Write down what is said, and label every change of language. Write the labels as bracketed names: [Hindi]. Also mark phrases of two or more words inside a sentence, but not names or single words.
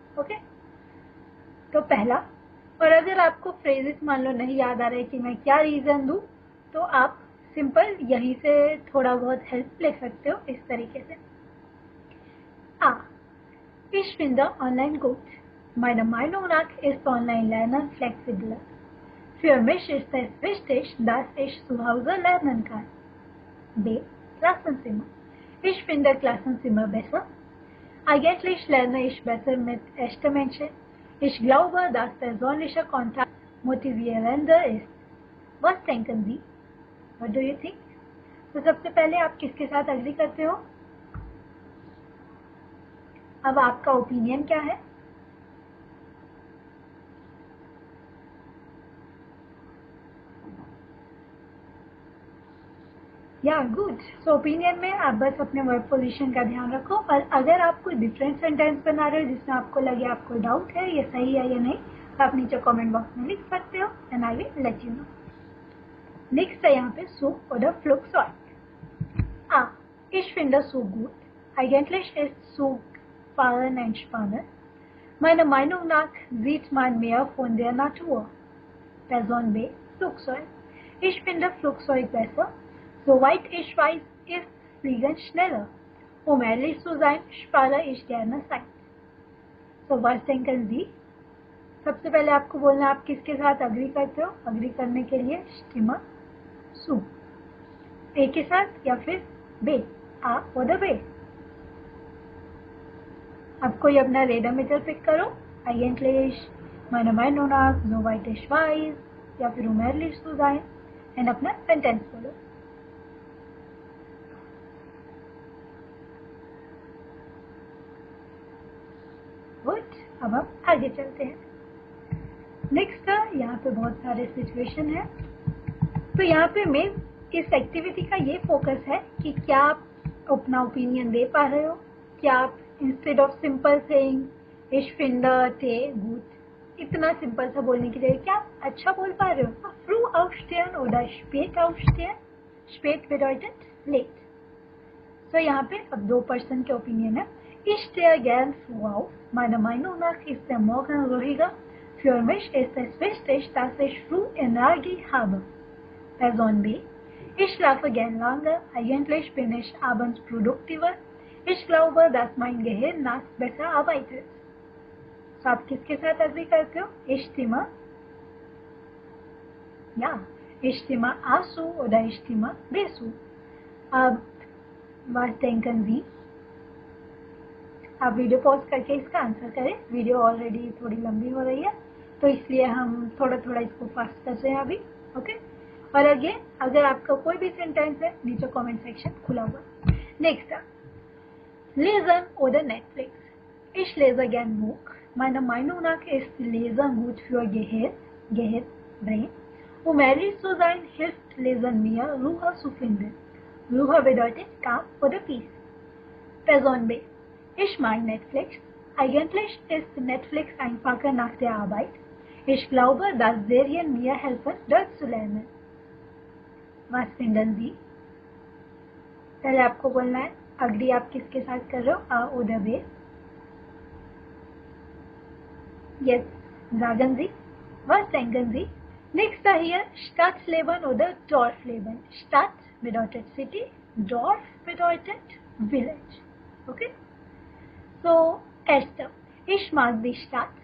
[Hindi] ओके. तो पहला. और अगर आपको फ्रेजेस मान लो नहीं याद आ रहा है कि मैं क्या रीजन दूं, तो आप सिंपल यहीं से थोड़ा बहुत हेल्प ले सकते हो इस तरीके से. [German] A. Ich finde online gut. Meiner Meinung nach ist Online-Lernen flexibler. Für mich ist es wichtig, dass ich zu Hause lernen kann. B. Klassenzimmer. Ich finde Klassenzimmer besser. Eigentlich lerne ich besser mit echten Menschen. Ich glaube, dass persönlicher Kontakt motivierender ist. Was denken Sie? [English] What do you think? [Hindi] तो सबसे पहले आप किसके साथ अग्री करते हो? अब आपका ओपिनियन क्या है? या गुड. [English] so opinion [Hindi] में आप बस अपने [English] verb position [Hindi] का ध्यान रखो, और अगर आप कोई [English] different sentence [Hindi] बना रहे हो जिसमें आपको लगे आपको डाउट है ये सही है या नहीं, तो आप नीचे [English] comment box [Hindi] में लिख सकते हो [English] and I will let you know. [Hindi] नेक्स्ट है यहाँ पे [German] Zug oder Flugzeug. A. Ich finde Zug gut. Eigentlich ist Zug fahren entspannend. Meiner Meinung nach sieht man mehr von der Natur. Person B. Flugzeug. Ich finde Flugzeug besser. Soweit ich weiß, ist Fliegen schneller. Um ehrlich zu sein, spare ich gerne Zeit. So was denken Sie? [Hindi] सबसे पहले आपको बोलना आप किसके साथ अग्री करते हो. अग्री करने के लिए स्टिमर सू ए के साथ या फिर बे आ और बे. आप कोई अपना रेडोमीटर पिक करो. [German] eigentlich meiner Meinung nach soweit ich weiß [Hindi] या फिर [German] um ehrlich zu sein [Hindi] एंड अपना सेंटेंस बोलो. गुड. अब हम आगे चलते हैं. नेक्स्ट यहाँ पे बहुत सारे सिचुएशन है. तो यहाँ पे मेन इस एक्टिविटी का ये फोकस है कि क्या आप अपना ओपिनियन दे पा रहे हो. क्या आप [English] instead of simple saying [German] ich finde Tee gut [Hindi] इतना सिंपल सा बोलने की जगह क्या आप अच्छा बोल पा रहे हो. [German] früh aufstehen oder spät aufstehen. spät bedeutet late. [Hindi] तो यहाँ पे अब दो पर्सन के ओपिनियन है. [German] Ich stehe gern früh auf. Meiner Meinung nach ist der Morgen ruhiger. Für mich ist es wichtig, dass ich früh Energie habe. Person B. Ich schlafe gern lange. Eigentlich bin ich abends produktiver. Ich glaube, dass mein Gehirn nachts besser arbeitet. [Hindi] तो आप किसके साथ अग्री करते हो? [German] Ich stimme ja, ich stimme A zu oder ich stimme B zu. अब was denken Sie? [Hindi] आप [English] video pause [Hindi] करके इसका आंसर करें. [English] video already [Hindi] थोड़ी लंबी हो रही है तो इसलिए हम थोड़ा थोड़ा इसको फास्ट कर रहे हैं अभी. ओके. और अगेन अगर आपका कोई भी सेंटेंस है नीचे [English] comment section [Hindi] खुला हुआ. [German] नेक्स्ट Lesen oder Netflix. Ich lese gern Buch. Meiner Meinung nach ist Lesen gut für Gehirn, Brain. Um ehrlich zu sein, hilft Lesen mir, Ruhe zu finden. Ruhe bedeutet Calm oder Peace. Person B. Ich mag Netflix. Eigentlich ist Netflix einfacher nach der Arbeit. Ich glaube, dass Serien mir helfen, Deutsch zu lernen. Was finden Sie? [Hindi] पहले आपको बोलना है अग्री आप किसके साथ कर रहे हो. [German] आ oder बे. Yes, sagen Sie. Was denken Sie? Next hier Stadtleben oder Dorfleben. Stadt bedeutet City, Dorf bedeutet Village. Okay? So, erster. Ich mag die Stadt.